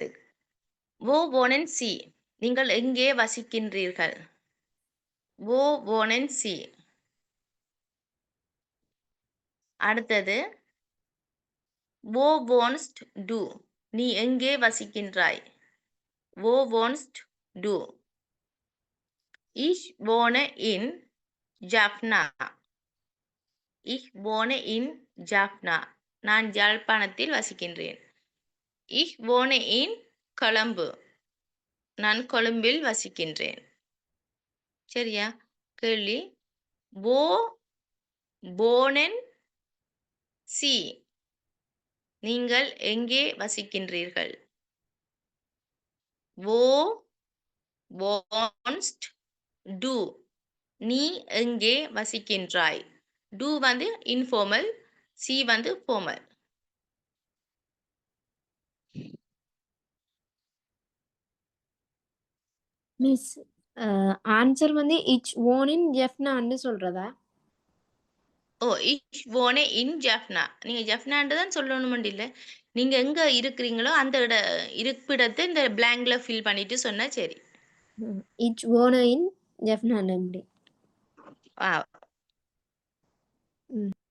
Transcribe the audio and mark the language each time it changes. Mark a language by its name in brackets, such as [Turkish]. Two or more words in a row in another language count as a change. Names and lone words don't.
[German] "wo wohnen Sie" [Tamil] நீங்கள் எங்கே வசிக்கின்றீர்கள்? [German] "wo wohnen Sie". [Tamil] அடுத்தது [German] "wo wohnst du" [Tamil] நீ எங்கே வசிக்கின்றாய்? [German] "wo wohnst du". "Ich wohne in Jaffna". "Ich wohne in Jaffna". [Tamil] நான் யாழ்ப்பாணத்தில் வசிக்கின்றேன். [German] "Ich wohne in கொழும்பு". [Tamil] நான் கொழும்பில் வசிக்கின்றேன். சரியா? கேள்வி [German] "wo wohnen Sie" [Tamil] நீங்கள் எங்கே வசிக்கின்றீர்கள்? [German] "wo wohnst du" [Tamil] நீ எங்கே வசிக்கின்றாய்? "du" வந்து இன்ஃபார்மல், "சி" வந்து ஃபார்மல். மிஸ் ஆன்சர் வந்து [German] ich wohne in Jaffna [Tamil] சொல்றதா? [German] ஓ "ich wohne in Jaffna". [Tamil] நீங்க ஜெஃப்னான்னு தான் சொல்லணுமெண்டு இல்ல. நீங்க எங்க இருக்கிறீங்களோ அந்த இருப்பிடத்தை இந்த blankல ஃபில் பண்ணிட்டு சொன்னா சரி. [German] ich wohne in Jaffna [Tamil] எப்படி? ஆ ம்.